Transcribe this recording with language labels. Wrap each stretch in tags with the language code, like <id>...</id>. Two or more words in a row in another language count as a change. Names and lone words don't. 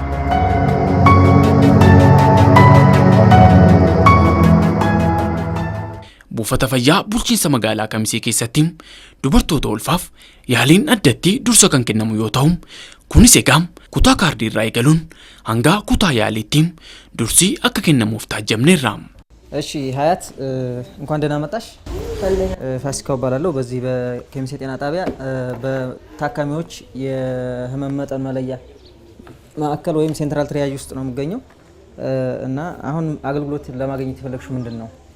<om>Buufata fayyaa bulchiinsa magaalaa Kamisee keessatti dubartoota ulfaaf yaaliin addatti dursa kan kennamu yoo ta'u, kunis egaa kutaa kaardii irraa eegaluun hanga kutaa yaaliitti dursi akka kennamuuf taajjabneerra.</om> <am>እሺ ሀያት እንኳን ደህና መጣሽ። ፋሲካው እባላለሁ። በዚህ በኬሚሴ ጤና ጣቢያ በታካሚዎች የህመም መጠን መለያ ማዕከል ወይም ሴንትራል ትሪያጅ ውስጥ ነው የምገኘው እና አሁን አገልግሎት ለማግኘት የፈለግሽው ምንድን ነው?</am>